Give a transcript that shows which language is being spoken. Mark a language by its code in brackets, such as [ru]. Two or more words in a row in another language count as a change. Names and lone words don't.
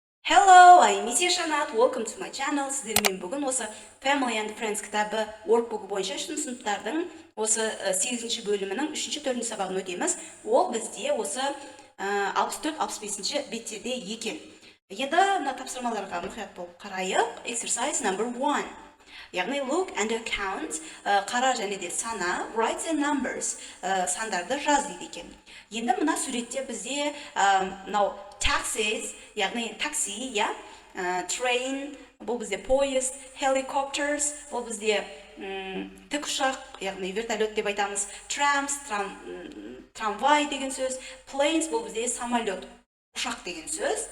[en] Hello, I'm Missy Shanat. Welcome to my channel. [kk] Сіздермен бүгін осы Family and Friends кітабы workbook бойынша 3 сыныптардың осы 8-ші бөлімінің 3-4 сабағын өтеміз. Ол бізде осы 64-65-ші беттерде екен. Енді мына тапсырмаларға мұқият болып қарайық. [en] Exercise number 1. Яғни look and count, [kk] қара және де сана, [en] write the numbers, [kk] сандарды жаз дейді екен. Енді мына суретте бізде мынау taxis, яғни такси, я, train, бұл бізде поезд, helicopters, бұл бізде тікұшақ, яғни вертолет деп айтамыз, trams, трамвай деген сөз, planes, бұл бізде самолет, ұшақ деген сөз.